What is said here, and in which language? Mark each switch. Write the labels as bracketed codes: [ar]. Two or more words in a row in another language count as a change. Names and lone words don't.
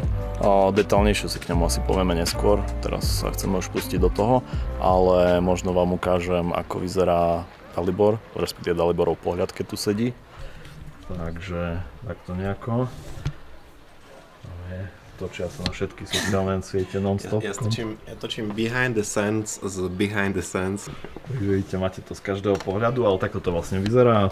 [sk] Detálnejšie si k nemu asi povieme neskôr, teraz sa chceme už pustiť do toho, ale možno vám ukážem, ako vyzerá Dalibor, respektíve Daliborov pohľad, keď tu sedí. Takže takto nejako. Točia sa na všetky sociálne siete non-stop. Ja točím [en] behind the scenes [sk] z [en] behind the scenes. [sk] Vidíte, máte to z každého pohľadu, ale takto to vlastne vyzerá.